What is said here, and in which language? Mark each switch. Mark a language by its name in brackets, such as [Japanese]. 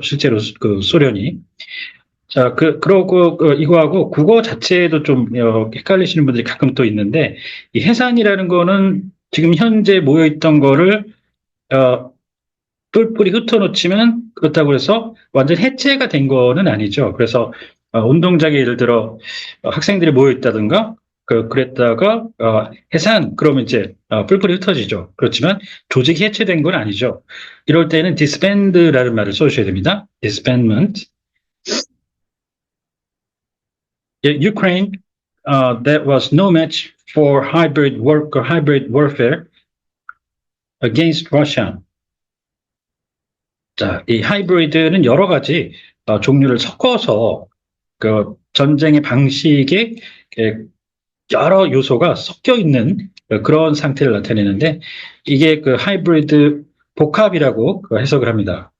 [Korean] 실제로 소련이. 자, 그러고, 이거하고 국어 자체도 좀, 헷갈리시는 분들이 가끔 또 있는데, 이 해산이라는 거는 지금 현재 모여있던 거를, 뿔뿔이 흩어놓치면 그렇다고 해서 완전 해체가 된 거는 아니죠. 그래서 운동장에 예를 들어 학생들이 모여 있다든가 그랬다가 해산 그러면 이제 뿔뿔이 흩어지죠. 그렇지만 조직이 해체된 건 아니죠. 이럴 때는 disband라는 말을 써주셔야 됩니다. [English] disbandment. Ukraine that was no match for hybrid warfare against Russia. [Korean] 자, 이 하이브리드는 여러 가지 종류를 섞어서 전쟁의 방식에 여러 요소가 섞여 있는 그런 상태를 나타내는데 이게 그 하이브리드 복합이라고 해석을 합니다.